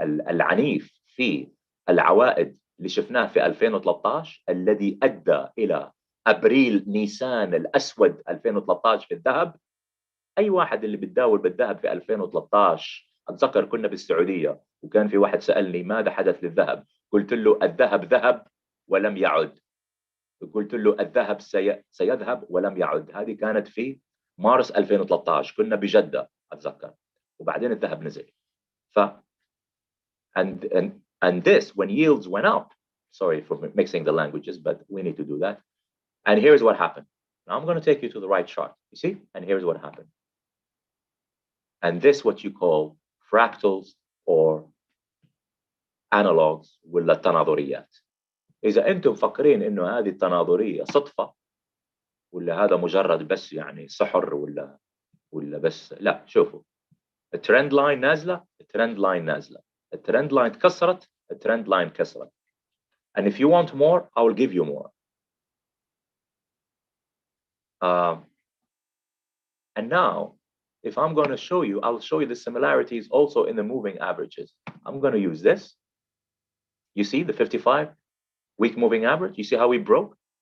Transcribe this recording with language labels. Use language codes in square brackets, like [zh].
[ar] العنيف في العوائد اللي شفناه في 2013 الذي أدى إلى أبريل نيسان الأسود 2013 في الذهب؟ أي واحد اللي بتداول بالذهب في 2013 أتذكر كنا بالسعودية وكان في واحد سألني ماذا حدث للذهب؟ قلت له الذهب ذهب ولم يعد. قلت له الذهب سيذهب ولم يعد. هذه كانت في مارس 2013 كنا بجدة أتذكر وبعدين الذهب نزل. [en] And this, when yields went up, sorry for mixing the languages, but we need to do that. And here's what happened. Now I'm going to take you to the right chart. You see? And here's what happened. And this what you call fractals or analogs ولا التناظريات. [ar] إذا أنتم مفكرين إنه هذه التناظرية صدفة ولا هذا مجرد بس يعني سحر ولا بس لا شوفوا الترند لاين نازلة الترند لاين نازلة الترند لاين تكسرت الترند لاين كسرت. [en] And if you want more, I will give you more. And now, if I'm going to show you, I'll show you the similarities also in the moving averages. I'm going to use this. You see the 55-week moving average? You see how we broke?